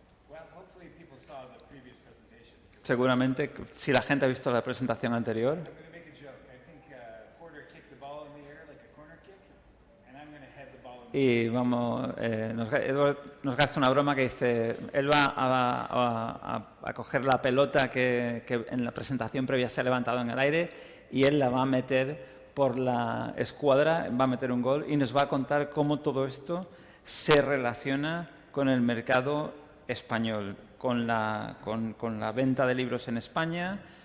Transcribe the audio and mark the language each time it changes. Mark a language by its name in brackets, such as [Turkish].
[English] Well, hopefully people saw the previous presentation. [Spanish] Seguramente, si la gente ha visto la presentación anterior. [English] I'm going to make a joke. I think Porter kicked the ball in the air like a corner kick, and I'm going to head the ball in the air. [Spanish] Y vamos, Edward nos gasta una broma que dice, él va a coger la pelota que en la presentación previa se ha levantado en el aire y él la va a meter por la escuadra, va a meter un gol y nos va a contar cómo todo esto se relaciona con el mercado español, con la venta de libros en España,